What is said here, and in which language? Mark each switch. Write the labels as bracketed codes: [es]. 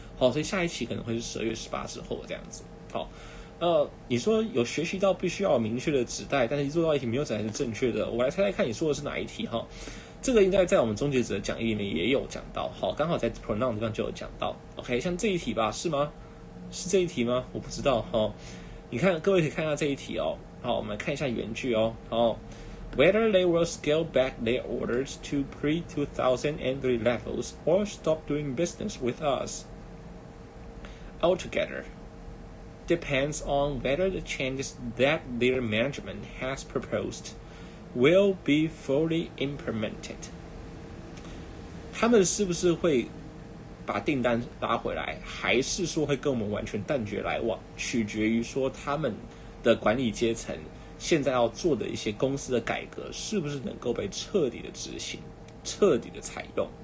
[zh] 好，所以下一期可能会是12月18之后这样子。好，你说有学习到必须要有明确的指代，但是做到一题没有指代是正确的。我来猜猜看，你说的是哪一题？哈，这个应该在我们终结者的讲义里面也有讲到。好，刚好在 pronoun 地方就有讲到。OK， 像这一题吧，是吗？是这一题吗？我不知道。哈，你看，各位可以看一下这一题哦。好，我们看一下原句哦。好。 [en] Whether they will scale back their orders to pre-2003 levels or stop doing business with us altogether depends on whether the changes that their management has proposed will be fully implemented. [zh] 他们是不是会把订单拉回来，还是说会跟我们完全断绝来往，取决于说他们的管理阶层现在要做的一些公司的改革是不是能够被彻底的执行，彻底的采用。